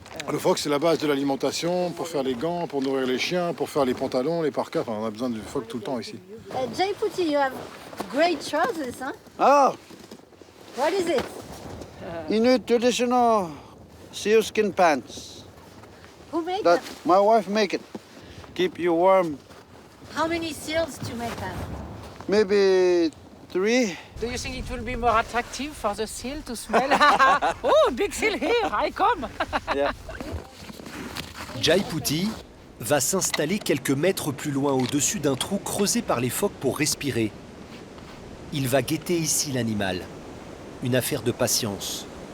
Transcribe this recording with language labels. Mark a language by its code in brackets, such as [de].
[fr] Le phoque, c'est la base de l'alimentation pour faire les gants, pour nourrir les chiens, pour faire les pantalons, les parkas. Enfin, on a besoin du phoque tout le temps ici. [en] Jaiputi, you have great trousers, huh? Ah, What is it? Inuit traditional sealskin pants. Who made That them? my wife make it. Keep you warm. How many seals to make that? Maybe 3. Do you think it will be more attractive for the seal to smell? Oh, big seal here, I come. [fr] Jaiputi va s'installer quelques mètres plus loin au-dessus d'un trou creusé par les phoques pour respirer. Il va guetter ici l'animal. Une affaire de patience.